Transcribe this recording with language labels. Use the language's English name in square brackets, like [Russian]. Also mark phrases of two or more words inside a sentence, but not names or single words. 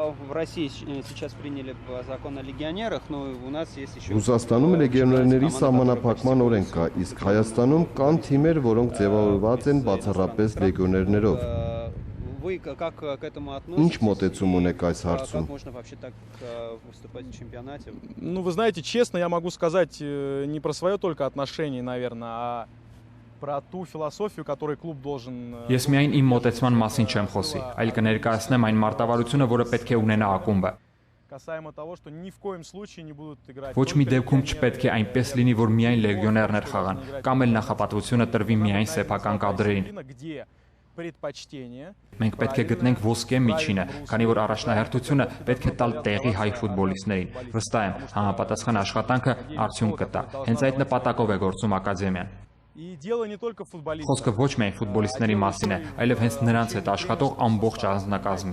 [Armenian] Ռուսաստանում լեգիոներների սահմանափակման օրենք կա, իսկ Հայաստանում կան թիմեր, որոնք ձևավորված են բացառապես լեգիոներներով։ Ինչ մոտեցում ունեք այս հարցում։ [Russian] Ну, вы знаете, честно, я могу сказать не про свое только отношение, наверное, а про ту философию, которую клуб должен. [Armenian] Ես միայն իմ մոտեցման մասին չեմ խոսի, այլ կներկայացնեմ այն մարտավարությունը, որը պետք է ունենա ակումբը։ [Russian] Касаемо того, что ни в коем случае не будут играть. [Armenian] Ոչ մի դեպքում չպետք է այնպես լինի, որ միայն լեգիոներներ խաղան, կամ էլ նախապատվությունը տրվի միայն սեփական կադրերին։ Մենք պետք է գտնենք ոսկե միջինը, քանի որ առաջնահերթությունը պետք է տալ տեղի հայ ֆուտբոլիստներին։ Վստահ եմ, համապատասխան աշխատանքը արդյունք կտա։ Հենց այդ նպատակով է գործում ակադեմիան։ Խոսքը ոչ միայն ֆուտբոլիստների մասին է, այլև հենց նրանց հետ աշխատող ամբողջ անձնակազմի։